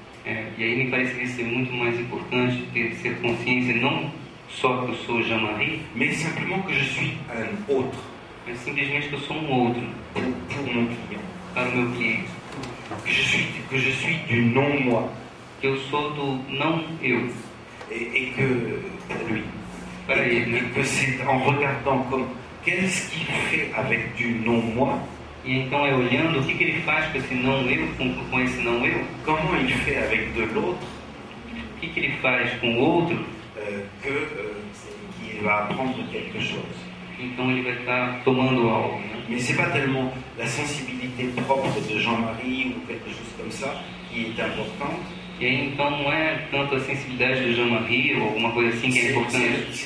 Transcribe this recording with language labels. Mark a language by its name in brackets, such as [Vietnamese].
[Portuguese] e aí me pareceria ser muito mais importante ser consciência não só que eu sou Jean-Marie, [French] mais simplement que je suis un autre [Portuguese] mas simplesmente que eu sou um outro [French] pour mon client, [Portuguese] para o meu cliente. [French] que je suis du non-moi. [Portuguese] que eu sou do não eu. [French] Et que, pour lui, [Portuguese] Para ele, né? [French] que c'est en regardant comme qu'est-ce qu'il fait avec du non-moi, [Portuguese] E então é olhando o que ele faz com esse não eu, com esse não eu, [French] comment il fait avec de l'autre, [Portuguese] o que ele faz com o outro, [French] qu'il va apprendre quelque chose. [Portuguese] então ele vai estar tomando algo, né? [French] Mais c'est pas tellement la sensibilité propre de Jean-Marie ou quelque chose comme ça qui est importante. [Portuguese] E aí então não é tanto a sensibilidade do Jean-Marie ou alguma coisa assim que é importante,